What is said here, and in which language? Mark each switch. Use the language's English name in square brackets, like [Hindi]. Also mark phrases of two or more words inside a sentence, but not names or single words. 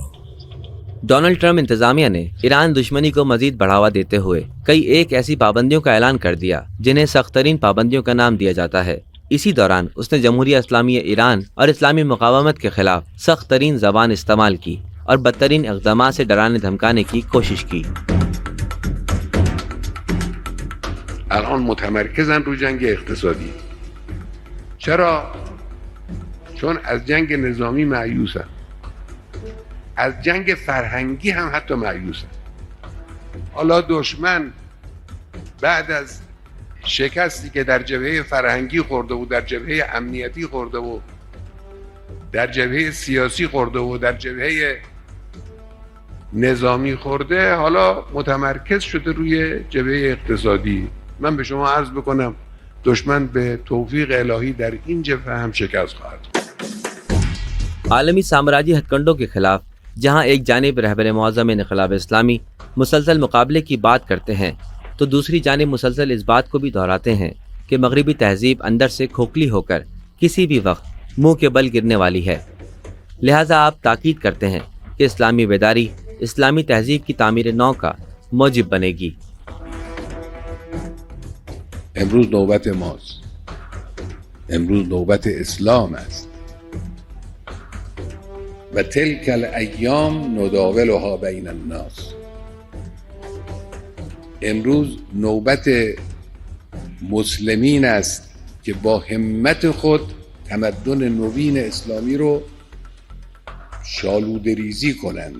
[Urdu] ڈونلڈ ٹرمپ انتظامیہ نے ایران دشمنی کو مزید بڑھاوا دیتے ہوئے کئی ایک ایسی پابندیوں کا اعلان کر دیا جنہیں سخت ترین پابندیوں کا نام دیا جاتا ہے. اسی دوران اس نے جمہوریہ اسلامی ایران اور اسلامی مقاومت کے خلاف سخت ترین زبان استعمال کی اور بدترین اقدامات سے ڈرانے دھمکانے کی کوشش کی. [Persian] الان متمرکزن رو جنگ اقتصادی. چرا؟ چون از جنگ نظامی مایوسن، از جنگ فرهنگی هم حتی مایوسن. حالا دشمن بعد از شکستی که در جبهه فرهنگی خورده و در جبهه امنیتی خورده و در جبهه سیاسی خورده و در جبهه نظامی خورده، حالا متمرکز شده روی جبهه اقتصادی. من به شما عرض بکنم دشمن به توفیق الهی در این جبهه هم شکست خواهد. [Urdu] عالمی سامراجی ہتھ کنڈوں کے خلاف جہاں ایک جانب رہبر معظم انقلاب اسلامی مسلسل مقابلے کی بات کرتے ہیں تو دوسری جانب مسلسل اس بات کو بھی دہراتے ہیں کہ مغربی تہذیب اندر سے کھوکھلی ہو کر کسی بھی وقت منہ کے بل گرنے والی ہے. لہٰذا آپ تاکید کرتے ہیں کہ اسلامی بیداری اسلامی تہذیب کی تعمیر نو کا موجب بنے گی. [Persian] امروز نوبت ماست. امروز نوبت اسلام است. [Arabic] و تلک الایام نداولها بین الناس. [Persian] امروز نوبت مسلمین است که با همت خود تمدن نوین اسلامی رو شالوده ریزی کنند.